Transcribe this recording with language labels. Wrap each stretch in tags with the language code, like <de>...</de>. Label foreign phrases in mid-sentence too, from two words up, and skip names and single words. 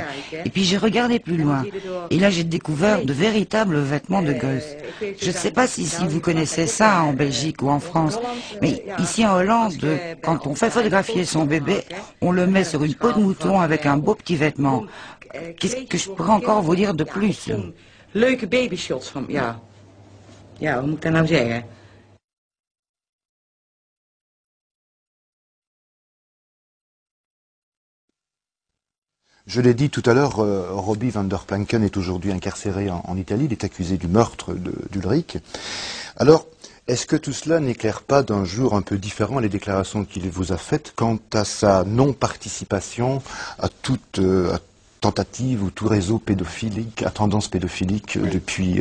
<fr>Et puis j'ai regardé plus loin. Et là, j'ai découvert de véritables vêtements de gosse. Je ne sais pas si vous connaissez ça en Belgique ou en France, mais ici en Hollande, quand on fait photographier son bébé, on le met sur une peau de mouton avec un beau petit vêtement. Qu'est-ce que je pourrais encore vous dire de plus?</fr> <nl>Leuke babyshots van, ja. Ja, hoe moet ik dat nou zeggen?</nl> <fr>Je l'ai dit tout à l'heure, Robbie van der Planken est aujourd'hui incarcéré en Italie. Il est accusé du meurtre d'Ulrich. Alors, est-ce que tout cela n'éclaire pas d'un jour un peu différent les déclarations qu'il vous a faites quant à sa non-participation à toute tentative ou tout réseau pédophilique, à tendance pédophilique depuis</fr>